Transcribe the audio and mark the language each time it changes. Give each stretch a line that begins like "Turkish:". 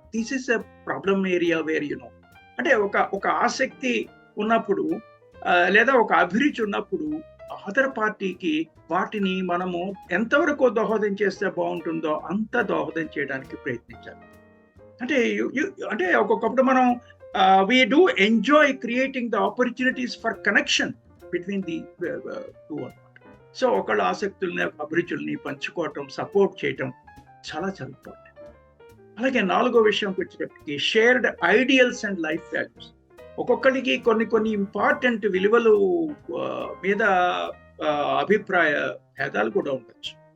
English: this is a problem area where
Telugu: అంటే ఒక ఆసక్తి ఉన్నప్పుడు లేదా ఒక అభిరుచి ఉన్నప్పుడు అదర్ పార్టీకి వాటిని మనము ఎంతవరకు దోహదం చేస్తే బాగుంటుందో అంత దోహదం చేయడానికి ప్రయత్నించాలి. అంటే ఒక్కొక్కప్పుడు మనం
English: we do enjoy creating the opportunities for connection between the two
Telugu: అన్నమాట. సో ఒకళ్ళ ఆసక్తుల్ని అభిరుచుల్ని పంచుకోవటం, సపోర్ట్ చేయటం చాలా చాలా ఇంపార్టెంట్. అలాగే నాలుగో విషయంకి వచ్చేటప్పటికి shared ideals and life values. ఒక్కొక్కరికి కొన్ని ఇంపార్టెంట్ విలువలు మీద అభిప్రాయ భేదాలు కూడా ఉండొచ్చు.